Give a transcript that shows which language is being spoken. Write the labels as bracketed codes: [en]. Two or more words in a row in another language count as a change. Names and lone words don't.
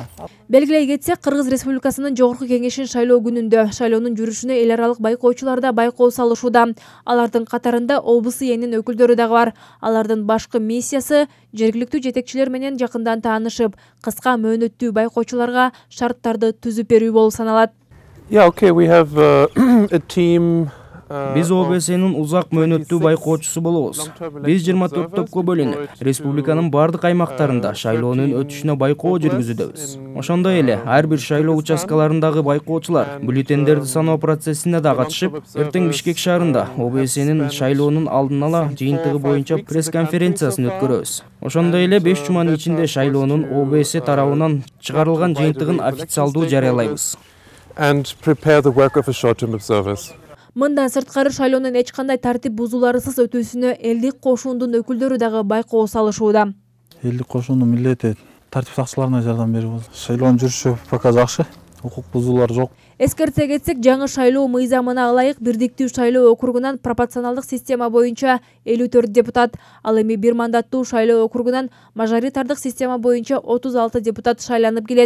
[ky] Белгилей кетсек, Кыргыз Республикасынын жогорку кеңешин шайлоо күнүндө шайлоонун жүрүшүнө эл аралык байкоочулар да байкоо салышууда. Алардын катарында ОБСЕнин өкүлдөрү дагы бар. Алардын башкы миссиясы жергиликтүү жетекчилер менен жакындан таанышып, кыска мөөнөттүү байкоочуларга шарттарды түзүп берүү болуп саналат. [en] Yeah, okay, we have a team. [ky] Биз ОБСЕнин узак мөөнөттүү байкоочусу болобуз. Биз 24 топко бөлүнүп, республиканын бардык аймактарында шайлоонун өтүшүнө байкоо жүргүзүдөбүз. Ошондой эле ар бир шайлоо участкаларындагы байкоочулар бюллетендерди саноо процессине да катышып, эртең Бишкек шаарында ОБСЕнин шайлоонун алдын ала жыйынтыгы боюнча пресс-конференциясын өткөрөбүз. Ошондой эле 5 жуманын ичинде шайлоонун ОБСЕ тарабынан чыгарылган жыйынтыгын официалдуу жарыялайбыз. [en] And prepare the work of a short-term observers. [ky] Мындан сырткары шайлоонун эч кандай тартип бузууларсыз өтүүсүнө элдик кошуундун өкүлдөрү дагы байкоо салышууда. Элдик кошуунун милдети тартип сакчыларына жардам берүү болду. Шайлоонун жүрүшү пока жакшы, укук бузуулар жок. Эскерте кетсек, жаңы шайлоо мыйзамына ылайык Бирдиктүү шайлоо округунан пропорционалдык система боюнча 54 депутат, ал эми бир мандаттуу шайлоо округунан мажоритардык система боюнча 36 депутат шайланып келет.